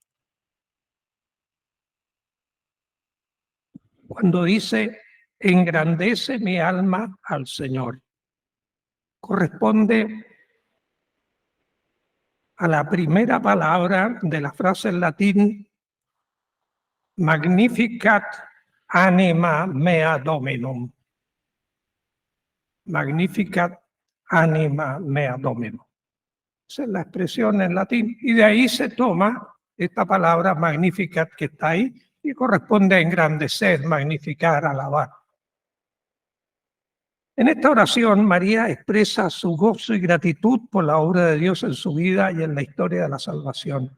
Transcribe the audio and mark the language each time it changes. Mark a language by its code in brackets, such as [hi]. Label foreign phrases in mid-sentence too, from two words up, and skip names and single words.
[es] Cuando dice, engrandece mi alma al Señor, corresponde a la primera palabra de la frase en latín, [la] Magnificat anima mea Dominum. Magnificat anima mea Dominum. [es] Esa es la expresión en latín, y de ahí se toma esta palabra Magnificat que está ahí, y corresponde a engrandecer, magnificar, alabar. En esta oración, María expresa su gozo y gratitud por la obra de Dios en su vida y en la historia de la salvación.